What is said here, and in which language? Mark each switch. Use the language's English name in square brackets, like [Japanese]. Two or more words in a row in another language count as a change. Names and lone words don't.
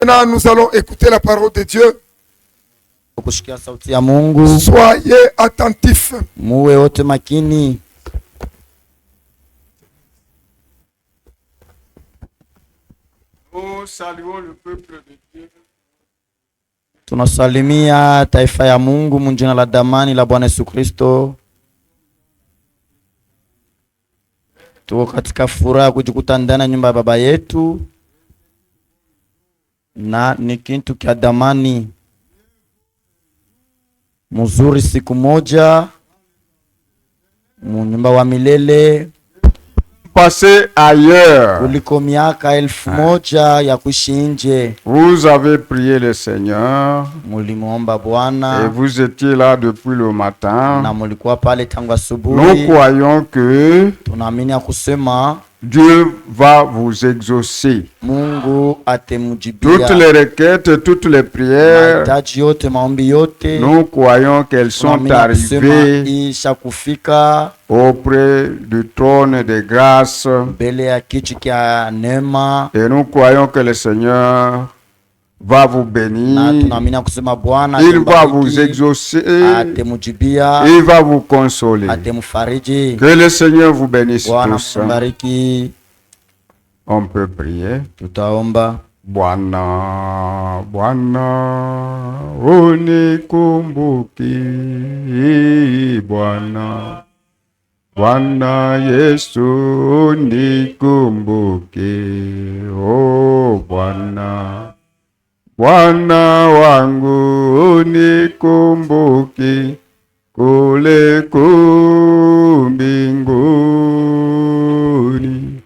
[French] Maintenant, nous allons écouter la parole de Dieu. [Swahili] Kusikia sauti ya Mungu. [French] Soyez attentifs. [Swahili] Muwe wote makini. [French] Nous saluons le peuple de Dieu. [Swahili] Tunasalimia taifa ya Mungu mjina la damani la Bwana Yesu Kristo. Tuko katika furaha kujikuta ndani ya nyumba ya baba yetu, na ni kitu kia damani mzuri. Siku moja nyumba wa milele [French] Passez ailleurs. [Swahili] kuliko miaka 1000 ya kuishi nje. [French] Vous avez prié le Seigneur [Swahili] Mulimuomba [French] et [Swahili] Bwana [French] vous étiez là depuis le matin. [Swahili] na mulikuwa pale tangu [French] Nous [Swahili] asubuhi. [French] croyons que [Swahili] Tunaamini ya kusema [French] Dieu va vous exaucer. [Swahili] Mungu [French] Toutes [Swahili] atemujibia [French] les requêtes, toutes les prières, [Swahili] mahitaji yote, maombi yote. [French] nous croyons qu'elles sont [Swahili] Tunaamini ya kusema [French] arrivées [Swahili] isha kufika [French] auprès du trône de grâce. [Swahili] mbele ya kiti kia neema, [French] Et nous croyons que le Seigneur va vous [Swahili] na [French] bénir. [Swahili] tunaamini ya kusema Bwana [French] Il va vous [Swahili] atembariki, [French] exaucer. [Swahili] atemujibia, [French] Il va vous consoler. [Swahili] atemfariji. [French] Que le Seigneur vous bénisse [Swahili] Bwana [French] tous. [Swahili] atembariki. [French] On peut prier. [Swahili] Tutaomba. Bwana, Bwana, unikumbuke. Bwana, Bwana Yesu, unikumbuke. Oh Bwana, Bwana wangu, unikumbuke kule mbinguni.